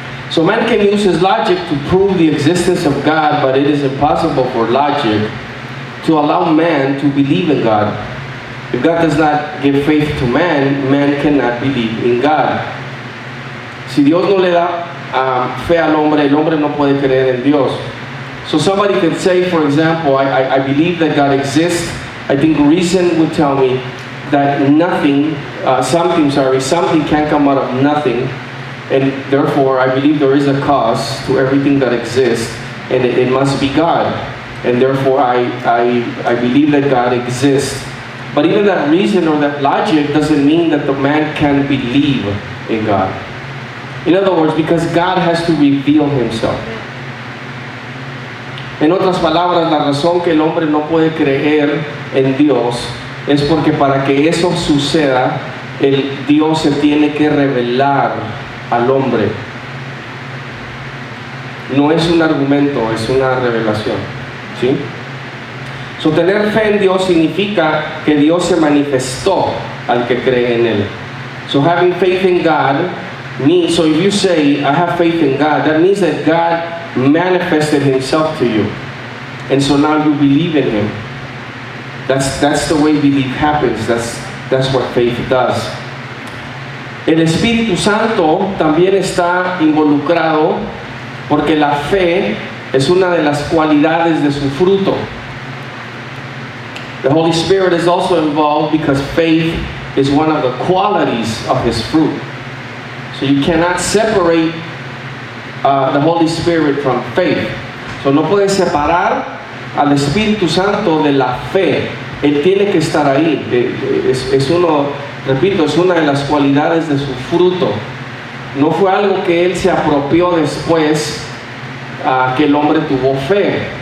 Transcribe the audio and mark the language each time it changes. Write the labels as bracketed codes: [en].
[en] So man can use his logic to prove the existence of God, but it is impossible for logic to allow man to believe in God. If God does not give faith to man, man cannot believe in God. [es] Si Dios no le da fe al hombre, el hombre no puede creer en Dios. [en] So somebody could say, for example, I believe that God exists. I think reason would tell me that something can come out of nothing, and therefore I believe there is a cause to everything that exists, and it must be God, and therefore I believe that God exists. But even that reason or that logic doesn't mean that the man can believe in God. In other words, because God has to reveal Himself. [es] En otras palabras, la razón que el hombre no puede creer en Dios es porque para que eso suceda, el Dios se tiene que revelar al hombre. No es un argumento, es una revelación, ¿sí? So, tener fe en Dios significa que Dios se manifestó al que cree en Él. [en] So having faith in God means, so if you say, I have faith in God, that means that God manifested Himself to you. And so now you believe in Him. That's the way belief happens. That's what faith does. [es] El Espíritu Santo también está involucrado porque la fe es una de las cualidades de su fruto. [en] The Holy Spirit is also involved because faith is one of the qualities of His fruit. So you cannot separate the Holy Spirit from faith. [es] So no puedes separar al Espíritu Santo de la fe. Él tiene que estar ahí. Es una de las cualidades de su fruto. No fue algo que Él se apropió después que el hombre tuvo fe.